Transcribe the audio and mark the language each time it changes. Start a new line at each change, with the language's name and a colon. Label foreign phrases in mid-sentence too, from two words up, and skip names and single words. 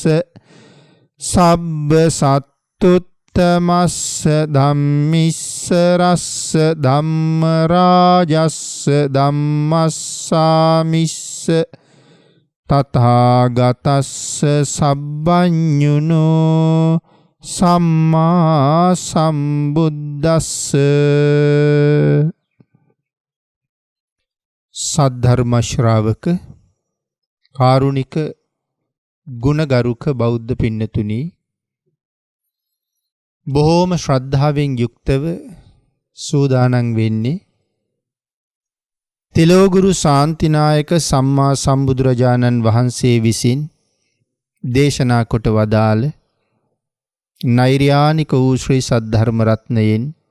Pali: සබ්බ සත්තුත්තමස්ස ධම්මිස්සරස්ස ධම්මරාජස්ස ධම්මස්සාමිස්ස තථාගතස්ස සබ්බඤුනෝ සම්මා සම්බුද්දස්ස
Sinhala: සද්ධර්ම ශ්‍රාවක කාරුණික ගුණගරුක බෞද්ධ පින්නතුනි, බොහෝම ශ්‍රද්ධාවෙන් යුක්තව සූදානම් වෙන්නේ තිලෝගුරු ශාන්තිනායක සම්මා සම්බුදුරජාණන් වහන්සේ විසින් දේශනා කොට වදාළ නෛර්යානික වූ ශ්‍රී සද්ධර්ම රත්නයෙන්